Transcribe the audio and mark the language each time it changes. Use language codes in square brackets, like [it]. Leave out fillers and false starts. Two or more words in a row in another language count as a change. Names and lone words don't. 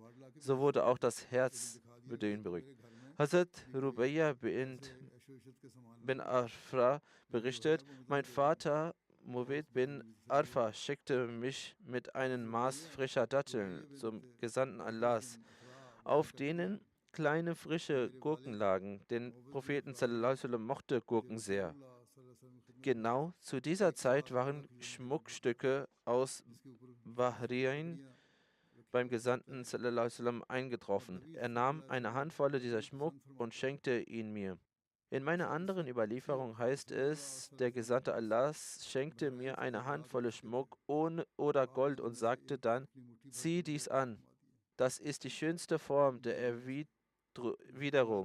[de] So wurde auch das Herz Beduin beruhigt. Hazrat Rubayya bin Afra berichtet, mein Vater Muwed bin Arfa schickte mich mit einem Maß frischer Datteln zum Gesandten Allahs, auf denen kleine frische Gurken lagen. Den Propheten [ar] صلى الله عليه وسلم [de] mochte Gurken sehr. Genau zu dieser Zeit waren Schmuckstücke aus Bahrain beim Gesandten [ar] صلى الله عليه وسلم [de] eingetroffen. Er nahm eine Handvoll dieser Schmuck und schenkte ihn mir. In meiner anderen Überlieferung heißt es, der Gesandte Allahs schenkte mir eine Handvoll Schmuck ohne oder Gold und sagte dann, zieh dies an. Das ist die schönste Form der Erwiderung.